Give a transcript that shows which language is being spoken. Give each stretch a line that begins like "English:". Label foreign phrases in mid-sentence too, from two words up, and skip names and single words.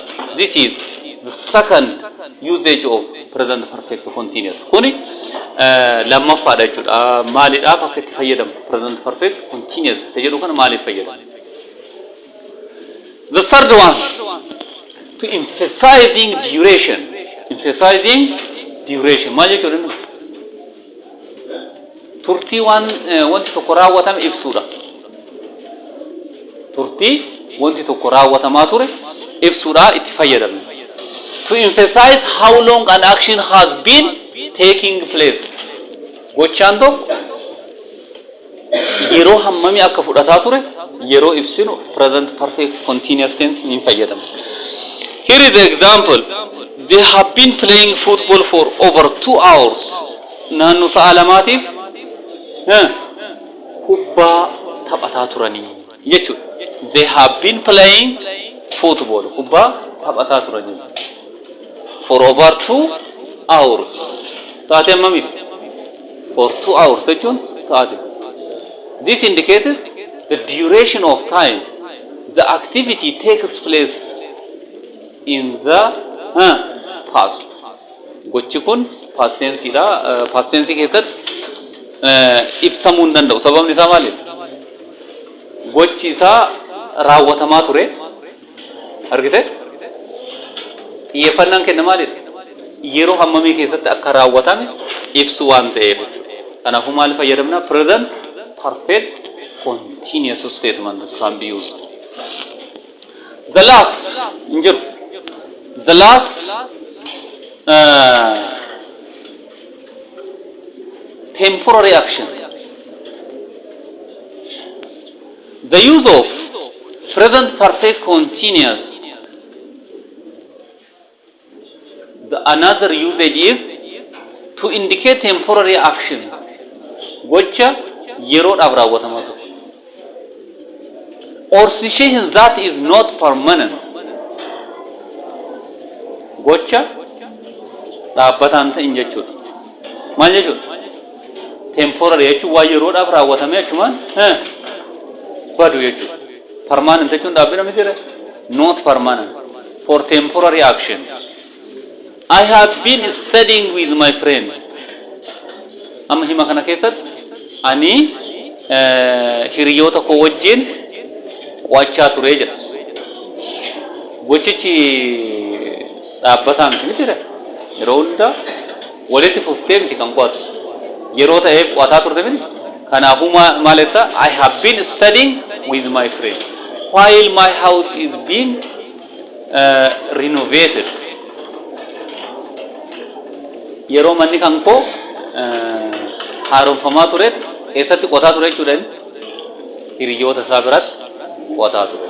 English: This is the second usage of present perfect continuous.
Oromo: Kuni lammaffaadha jechuudha. Maaliidhaaf akka itti fayyadamu
English: present perfect continuous
Oromo: isa jedhu kana maaliif fayyadamu?
English: The third one, to emphasizing duration. Emphasizing duration.
Oromo: Maal jechuudha? Turtii wanti tokko raawwatame ibsuudha. turtii wanti tokko raawwatamaa ture ibsuudhaa itti fayyadamna.
English: To emphasize how long an action has been taking place.
Oromo: Gochaan tokko yeroo hammamii akka fudhataa ture yeroo ibsinu
English: present perfect continuous tense
Oromo: ni fayyadamna.
English: Here is the example. They have been playing football for over 2 hours.
Oromo: Naannu sa'a lamaatiif kubbaa taphataa turanii jechuudha.
English: They have been playing football.
Oromo: Kubbaa taphataa turanii.
English: For over 2 hours.
Oromo: Sa'aatii hammamii?
English: For 2 hours
Oromo: jechuun sa'aatii.
English: This indicates the duration of time the activity takes place in the past.
Oromo: Gochi kun
English: past tense
Oromo: dha.
English: Past tense
Oromo: keessatti ibsamuu hin danda'u. Sababni isaa maali? Gochi isaa raawwatamaa ture. Argite? Xiyyeeffannaan kenna maalidha? Yeroo hammamii keessatti akka raawwatame ibsu waan ta'eef. Kanaafuu maal fayyadamna?
English: Present perfect continuous statements can be used. The last injiru. The last temporary action. The use of present perfect continuous. Another usage is to indicate temporary actions.
Oromo: Gocha yeroodhaaf raawwatamaa ture.
English: Or situation that is not permanent.
Oromo: Gocha dhaabbataan ta'in jechuudha. Maal jechuudha? Temporary jechuun waa yeroodhaaf raawwatamee achumaan badu jechuudha. Permanent jechuun dhaabbina miti jira.
English: Not permanent. For temporary action. I have been studying with my friend.
Oromo: Amma hima kana keessatti ani hiriyoota koo wajjin qo'achaa ture jedha. Gochichi dhaabbataan miti jira. Yeroo hunda walitti fuftee miti kan qo'atu. Yeroo ta'eef qo'ataa turte miti. Kanaafuu maal jetta?
English: I have been studying with my friend while my house is being renovated.
Oromo: Yeroo manni kan koo haaromfamaa ture eessatti qotaa ture jechuudha. Hiriyoota isaa biratti qotaa ture.